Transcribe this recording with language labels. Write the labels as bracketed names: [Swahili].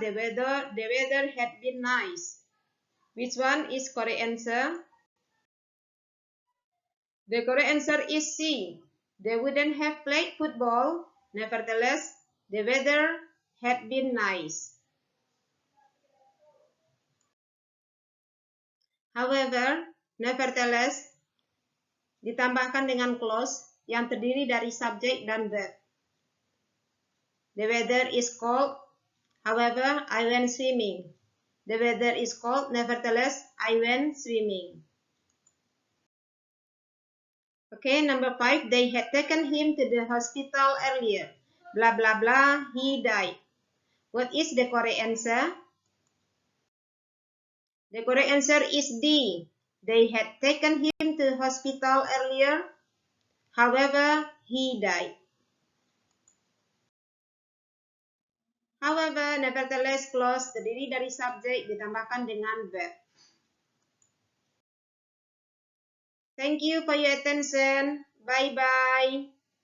[English] The weather had been nice. Which one is correct answer? The correct answer is C. They wouldn't have played football. Nevertheless, the weather had been nice. [Indonesian] However, nevertheless, ditambahkan dengan clause yang terdiri dari subjek dan verb. [English] The weather is cold. However, I went swimming. The weather is cold. Nevertheless, I went swimming. Okay, number 5. They had taken him to the hospital earlier. Blah, blah, blah. He died. What is the correct answer? The correct answer is D. They had taken him to the hospital earlier. However, he died. [Indonesian] However, nevertheless clause terdiri dari subjek ditambahkan dengan verb. [English] Thank you for your attention. Bye-bye.